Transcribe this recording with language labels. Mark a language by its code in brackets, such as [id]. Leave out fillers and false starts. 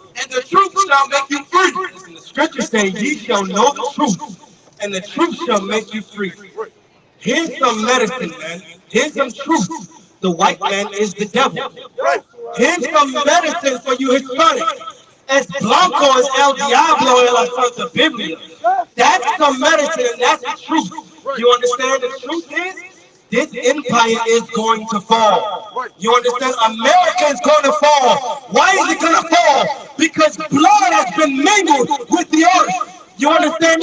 [en] And the truth shall make you free. Listen, the scriptures say, ye shall know the truth, and the truth shall make you free. Here's some medicine, man. Here's some truth. The white man is the devil. Here's some medicine for you Hispanics. [es] Es Blanco es el Diablo en la Santa Biblia. [en] That's some medicine, and that's the truth. You understand? The truth is, this empire is going to fall. You understand? America is going to fall. Why is it going to fall? Because blood has been mingled with the earth. You understand?